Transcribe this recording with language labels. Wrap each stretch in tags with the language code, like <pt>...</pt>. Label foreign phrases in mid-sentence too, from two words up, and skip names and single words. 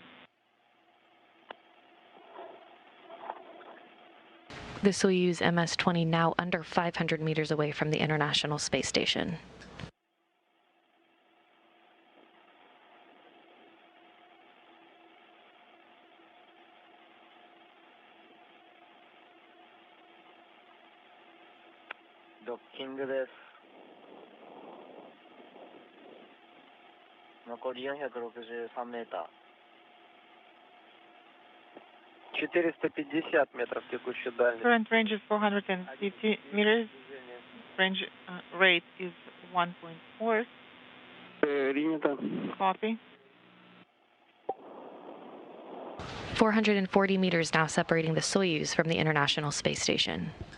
<en>The Soyuz MS-20 now under 500 meters away from the International Space Station.</en> <ja>Docking です。残り463メーター。</ja> <ru>450 метров текущая дальность.</ru> <en>Current range is 450 meters. Range rate is 1.4.</en> <ru>Принято.</ru> <en>Copy. 440 meters now separating the Soyuz from the International Space Station.</en>